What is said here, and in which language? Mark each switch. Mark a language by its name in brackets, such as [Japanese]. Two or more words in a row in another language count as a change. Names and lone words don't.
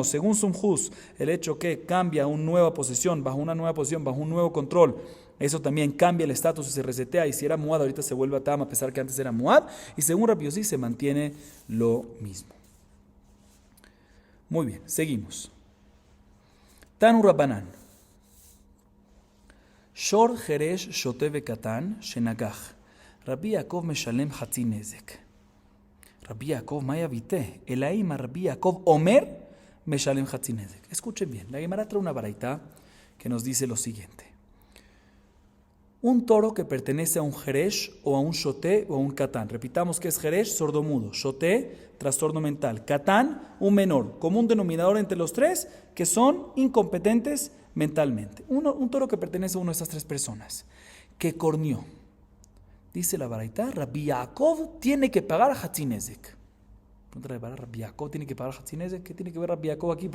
[Spanish] Según Sumjus, el hecho que cambia una nueva posesión, bajo una nueva posición, bajo un nuevo control, eso también cambia el estatus y se resetea, y si era muad ahorita se vuelve a tam a pesar que antes era muad, y según Rabbi Yossi se mantiene lo mismo. Muy bien, seguimos. [Hebrew] תנו רבנן שור חרש שוטה וקטן שנגח רבי יעקב משלם חצי נזק. Rabbi Yaakov Maya Vite Elaim Rabbi Yaakov Omer Meshalem Hatzi Nezek. [Spanish] Escuchen bien, la Gemara trae una baraita que nos dice lo siguiente. Un toro que pertenece a un Jeresh o a un Shoté o a un Catán. Repitamos que es Jeresh, sordomudo, Shoté, trastorno mental, Catán, un menor, común denominador entre los tres que son incompetentes mentalmente. Un toro que pertenece a una de estas tres personas, que corneó. Dice la baraita, Rabbi Yaakov tiene que pagar [Hebrew] חצי נזק. [Spanish] Rabbi Yaakov tiene que pagar [Hebrew] חצי נזק. [Spanish] ¿Qué tiene que ver Rabbi Yaakov aquí?